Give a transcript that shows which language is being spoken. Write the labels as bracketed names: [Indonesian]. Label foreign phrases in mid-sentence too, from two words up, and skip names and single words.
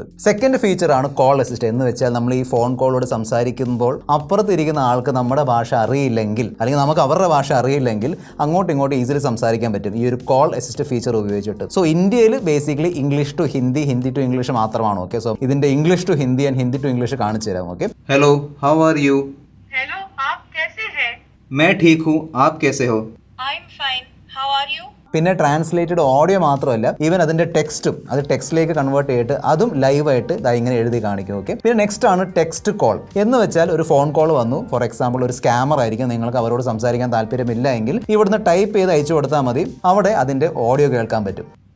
[English] second feature [Malayalam] ആണ് കോൾ അസിസ്റ്റ്. എന്ന് വെച്ചാൽ നമ്മൾ ഈ ഫോൺ കോളോട് സംസാരിക്കുമ്പോൾ അപ്പുറത്തിരിക്കുന്ന ആൾക്ക് നമ്മുടെ ഭാഷ അറിയില്ലെങ്കിൽ, അല്ലെങ്കിൽ നമുക്ക് അവരുടെ ഭാഷ അറിയില്ലെങ്കിൽ അങ്ങോട്ടും ഇങ്ങോട്ടും ഈസിലി സംസാരിക്കാൻ പറ്റും ഈ ഒരു കോൾ അസിസ്റ്റ് ഫീച്ചർ ഉപയോഗിച്ചിട്ട്. സോ ഇന്ത്യയിൽ ബേസിക്കലി [English] English to Hindi, Hindi to English [Malayalam] മാത്രമാണ്. [English] okay, so [Malayalam] ഇതിന്റെ [English] English to Hindi and Hindi to English [Malayalam] കാണിച്ചു തരാം. ഓക്കെ, [English] Hello, how are you? [Hindi] हेलो, आप कैसे हैं? मैं ठीक हूँ, आप कैसे हो? [English] I am fine, how are you? [Malayalam] പിന്നെ [English] translated audio [Malayalam] മാത്രമല്ല, ഈവൻ അതിന്റെ ടെക്സ്റ്റും അത് ടെക്സ്റ്റിലേക്ക് കൺവേർട്ട് ചെയ്തിട്ട് അതും ലൈവായിട്ട് ഇങ്ങനെ എഴുതി കാണിക്കും. ഓക്കെ, പിന്നെ നെക്സ്റ്റ് ആണ് [English] text call. [Malayalam] എന്ന് വെച്ചാൽ ഒരു ഫോൺ കോൾ വന്നു, [English] for example [Malayalam] ഒരു സ്കാമർ ആയിരിക്കും, നിങ്ങൾക്ക് അവരോട് സംസാരിക്കാൻ താല്പര്യമില്ല എങ്കിൽ ഇവിടുന്ന് ടൈപ്പ് ചെയ്ത് അയച്ചു കൊടുത്താൽ മതി, അവിടെ അതിന്റെ ഓഡിയോ കേൾക്കാൻ പറ്റും.